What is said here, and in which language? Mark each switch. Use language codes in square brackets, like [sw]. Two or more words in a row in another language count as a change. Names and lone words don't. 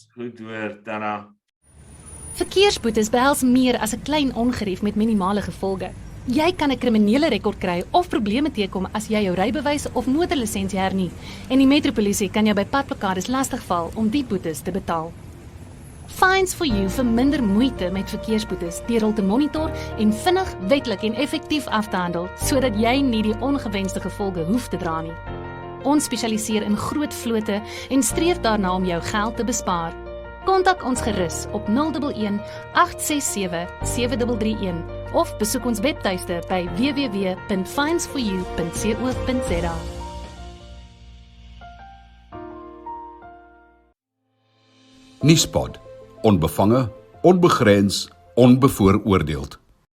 [af] Goed hoor, Tara. Verkeersboetes behels meer as 'n klein ongerief met minimale gevolge. Jy kan 'n kriminele rekord kry of probleme teekom as jy jou rybewys of motorlisensie hernie. En die metropolisie kan jou by padblokkades lastigval om die boetes te betaal. Fines for you vir minder moeite met verkeersboetes deur hul te monitor en vinnig, wetlik en effektief af te handel, sodat jy nie die ongewenste gevolge hoef te dra nie. Ons spesialiseer in groot vlote en streef daarna om jou geld te bespaar. Kontak ons gerus op 011 867 7331 of besoek ons webtuiste by www.finesforyou.co.za. Nuuspod, onbevange, onbegrens, onbevooroordeeld.